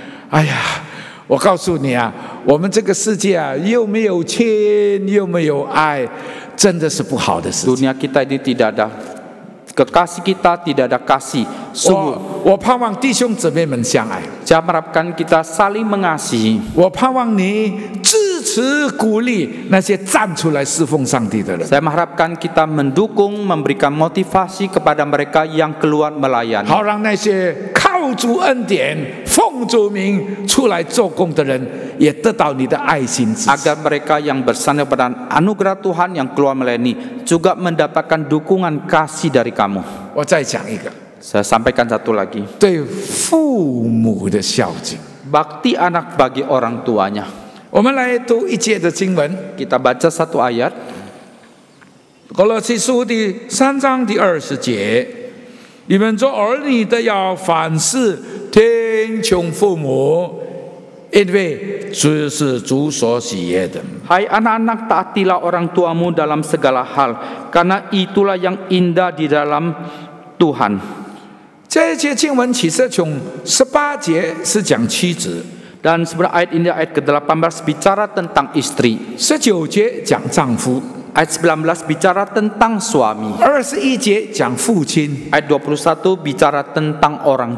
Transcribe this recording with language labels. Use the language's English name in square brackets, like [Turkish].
[Chinese] 哎呀，我告诉你啊，我们这个世界啊，又没有亲，又没有爱，真的是不好的事情。 [Indonesian] Dunia kita ini tidak ada kekasih, kita tidak ada kasih. Sungguh, [Chinese] 我盼望弟兄姊妹们相爱， [Indonesian] saya harapkan kita saling mengasihi. [Chinese] 我盼望你支持鼓励那些站出来侍奉上帝的人。 [Indonesian] Saya mengharapkan kita mendukung, memberikan motivasi kepada mereka yang keluar melayani. [Chinese] 好让那些靠主恩典、奉主名出来做工的人，也得到你的爱心支持。 [Indonesian] Agar mereka yang bersandar pada anugerah Tuhan yang keluar melayani juga mendapatkan dukungan kasih dari kamu. [Chinese] 我再讲一个， [Indonesian] Saya sampaikan satu lagi. [Chinese] 对父母的孝敬。 [Indonesian] Bakti anak bagi orang tuanya. [Chinese] 我们来读一节的经文， [Indonesian] Kita baca satu ayat. [Chinese] 歌罗西书第3章第20节：你们做儿女的要凡事听从父母，因为这是主所喜悦的。 [Indonesian] Hai anak-anak, taatilah orang tuamu dalam segala hal, karena itulah yang indah di dalam Tuhan. [Chinese] 这一节经文启示从18节是讲妻子， [Indonesian] Dan sebenarnya ayat ini ayat ke-18 bicara tentang istri. [Chinese] 19节讲丈夫， [Indonesian] Ayat 19 bicara tentang suami. [Chinese] 21节讲父亲， [Indonesian] Ayat 21 bicara tentang orang